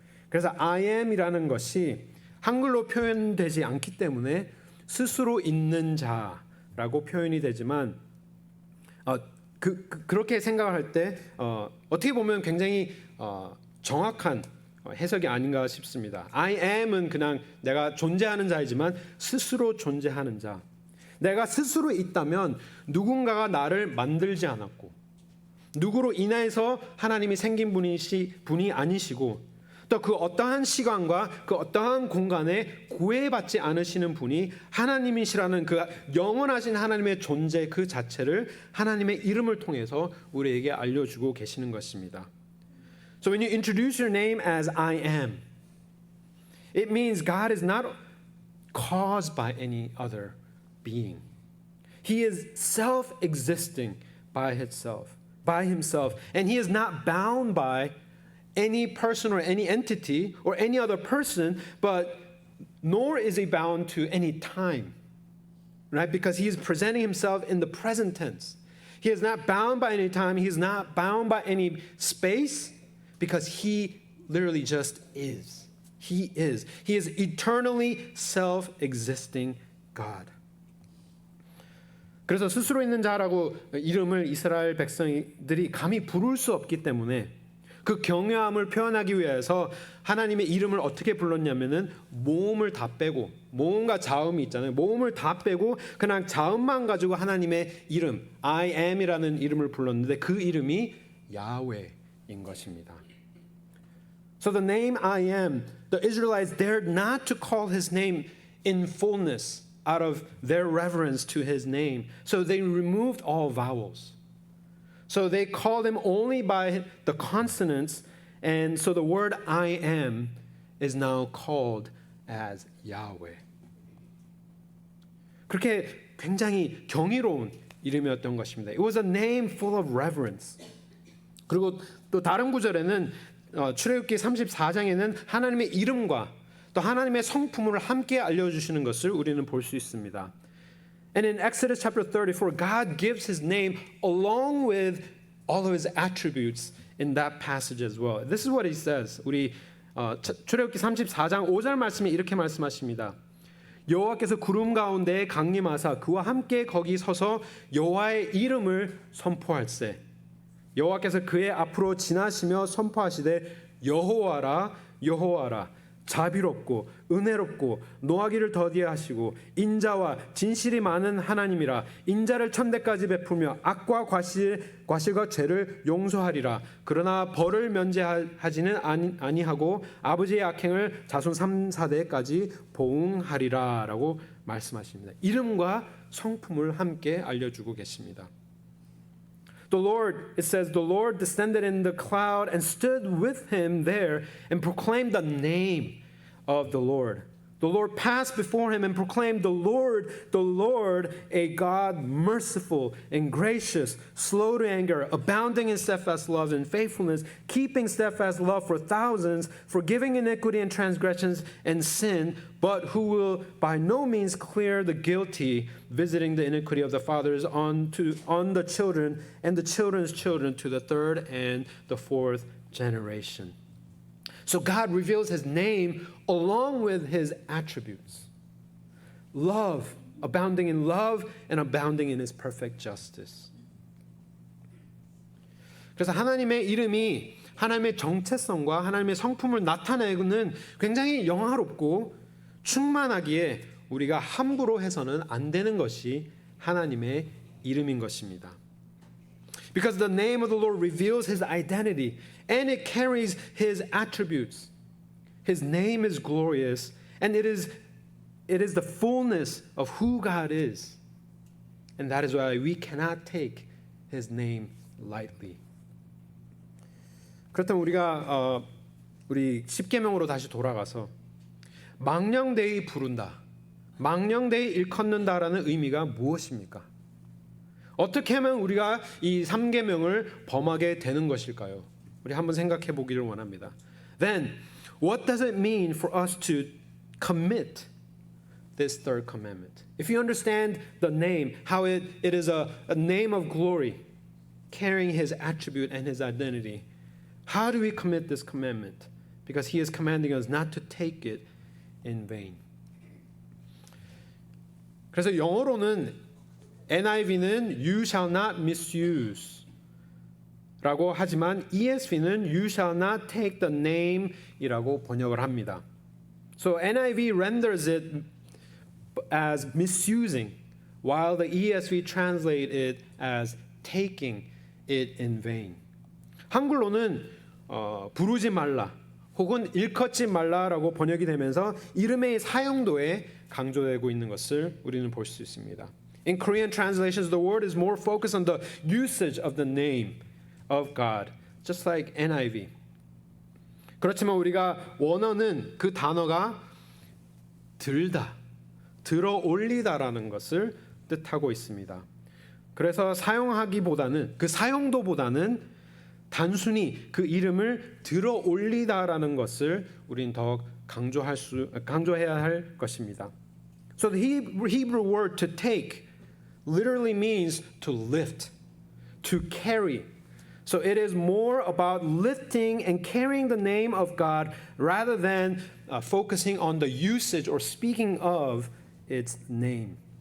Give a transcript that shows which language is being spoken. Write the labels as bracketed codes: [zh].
[ko] 그래서 I am이라는 것이 한글로 표현되지 않기 때문에 스스로 있는 자라고 표현이 되지만 그렇게 생각을 할 때 어떻게 보면 굉장히 정확한 해석이 아닌가 싶습니다. I am은 그냥 내가 존재하는 자이지만 스스로 존재하는 자. 내가 스스로 있다면 누군가가 나를 만들지 않았고 누구로 인해서 하나님이 생긴 분이 아니시고 또 그 어떠한 시간과 그 어떠한 공간에 구애받지 않으시는 분이 하나님이시라는 그 영원하신 하나님의 존재 그 자체를 하나님의 이름을 통해서 우리에게 알려주고 계시는 것입니다. [en] So when you introduce your name as I am, it means God is not caused by any other being. He is self-existing by himself, and He is not bound by any person or any entity or any other person, but nor is He bound to any time, right? Because He is presenting Himself in the present tense. He is not bound by any time. He is not bound by any space because He literally just is. He is. He is eternally self-existing God. [ko] 그래서 스스로 있는 자라고 이름을 이스라엘 백성들이 감히 부를 수 없기 때문에 그 경외함을 표현하기 위해서 하나님의 이름을 어떻게 불렀냐면은 모음을 다 빼고 모음과 자음이 있잖아요. 모음을 다 빼고 그냥 자음만 가지고 하나님의 이름 I am이라는 이름을 불렀는데 그 이름이 야훼인 것입니다. [en] So the name I am, the Israelites dared not to call His name in fullness out of their reverence to His name. So they removed all vowels. So they called Him only by the consonants, and so the word I am is now called as Yahweh. [ko] 그렇게 굉장히 경이로운 이름이었던 것입니다. [en] It was a name full of reverence. [ko] 그리고 또 다른 구절에는 출애굽기 34장에는 하나님의 이름과 또 하나님의 성품을 함께 알려주시는 것을 우리는 볼 수 있습니다. [en] And in Exodus chapter 34, God gives His name along with all of His attributes in that passage as well. This is what He says. [ko] 우리 출애굽기 34장 5절 말씀에 이렇게 말씀하십니다. 여호와께서 구름 가운데에 강림하사 그와 함께 거기 서서 여호와의 이름을 선포할세. 여호와께서 그의 앞으로 지나시며 선포하시되 여호와라 여호와라 자비롭고 은혜롭고 노하기를 더디하시고 인자와 진실이 많은 하나님이라. 인자를 천대까지 베풀며 악과 과실과 죄를 용서하리라. 그러나 벌을 면제하지는 아니하고 아버지의 악행을 자손 3, 4대까지 보응하리라 라고 말씀하십니다. 이름과 성품을 함께 알려주고 계십니다. [en] The Lord, it says, the Lord descended in the cloud and stood with him there and proclaimed the name of the Lord. The Lord passed before him and proclaimed, the Lord, a God merciful and gracious, slow to anger, abounding in steadfast love and faithfulness, keeping steadfast love for thousands, forgiving iniquity and transgressions and sin, but who will by no means clear the guilty, visiting the iniquity of the fathers on the children and the children's children to the third and the fourth generation. So God reveals his name along with his attributes. Love, abounding in love and abounding in his perfect justice. [ko] 그래서 하나님의 이름이 하나님의 정체성과 하나님의 성품을 나타내는 굉장히 영화롭고 충만하기에 우리가 함부로 해서는 안 되는 것이 하나님의 이름인 것입니다. [en] Because the name of the Lord reveals his identity and it carries his attributes. His name is glorious and it is the fullness of who God is. And that is why we cannot take his name lightly. [ko] 그렇다면 우리가 우리 10계명으로 다시 돌아가서 망령되이 부른다, 망령되이 일컫는다라는 의미가 무엇입니까? 어떻게 하면 우리가 이 3계명을 범하게 되는 것일까요? 우리 한번 생각해 보기를 원합니다. [en] Then, what does it mean for us to commit this third commandment? If you understand the name, how it is a name of glory, carrying his attribute and his identity, how do we commit this commandment? Because he is commanding us not to take it in vain. [ko] 그래서 영어로는 NIV는 [en] you shall not misuse [ko] 라고 하지만 ESV는 [en] you shall not take the name [ko] 이라고 번역을 합니다. [en] So NIV renders it as misusing while the ESV translate it as taking it in vain. [ko] 한글로는 부르지 말라 혹은 일컫지 말라라고 번역이 되면서 이름의 사용도에 강조되고 있는 것을 우리는 볼 수 있습니다. [en] In Korean translations, the word is more focused on the usage of the name of God, just like NIV. [ko] 그렇지만 우리가 원어는 그 단어가 들다, 들어 올리다라는 것을 뜻하고 있습니다. 그래서 사용하기보다는 그 사용도보다는 단순히 그 이름을 들어 올리다라는 것을 우린 더 강조해야 할 것입니다. [en] So the Hebrew word to take literally means to lift, to carry. So it is more about lifting and carrying the name of God rather than focusing on the usage or speaking of its name.